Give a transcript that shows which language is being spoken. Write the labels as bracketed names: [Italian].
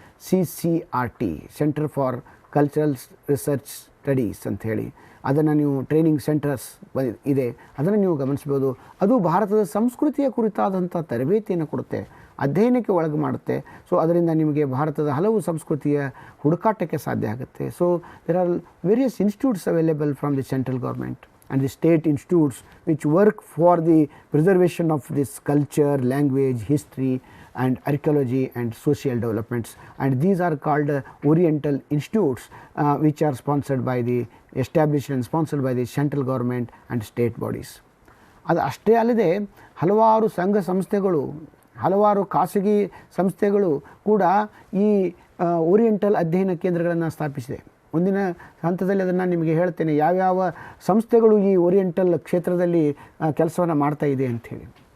[Kannada] CCRT, centre for cultural research studies ಅಂತ ಹೇಳಿ, ಅದನ್ನು ನೀವು ಟ್ರೈನಿಂಗ್ ಸೆಂಟರ್ಸ್ ಇದೆ, ಅದನ್ನು ನೀವು ಗಮನಿಸ್ಬೋದು. ಅದು ಭಾರತದ ಸಂಸ್ಕೃತಿಯ ಕುರಿತಾದಂಥ ತರಬೇತಿಯನ್ನು ಕೊಡುತ್ತೆ, ಅಧ್ಯಯನಕ್ಕೆ ಒಳಗೆ ಮಾಡುತ್ತೆ. ಸೊ ಅದರಿಂದ ನಿಮಗೆ ಭಾರತದ ಹಲವು ಸಂಸ್ಕೃತಿಯ ಹುಡುಕಾಟಕ್ಕೆ ಸಾಧ್ಯ ಆಗುತ್ತೆ. [English] So there are various institutes available from the central government and the state institutes which work for the preservation of this culture, language, history and archaeology and social developments, and these are called Oriental Institutes which are sponsored by the established and sponsored by the central government and state bodies. [Kannada] ಅದು ಅಷ್ಟೇ ಅಲ್ಲದೆ ಹಲವಾರು ಸಂಘ ಸಂಸ್ಥೆಗಳು, ಹಲವಾರು ಖಾಸಗಿ ಸಂಸ್ಥೆಗಳು ಕೂಡ ಈ ಓರಿಯೆಂಟಲ್ ಅಧ್ಯಯನ ಕೇಂದ್ರಗಳನ್ನು ಸ್ಥಾಪಿಸಿದೆ. ಮುಂದಿನ ಹಂತದಲ್ಲಿ ಅದನ್ನು ನಿಮಗೆ ಹೇಳ್ತೇನೆ, ಯಾವ್ಯಾವ ಸಂಸ್ಥೆಗಳು ಈ ಓರಿಯೆಂಟಲ್ ಕ್ಷೇತ್ರದಲ್ಲಿ ಕೆಲಸವನ್ನು ಮಾಡ್ತಾ ಇದೆ ಅಂಥೇಳಿ.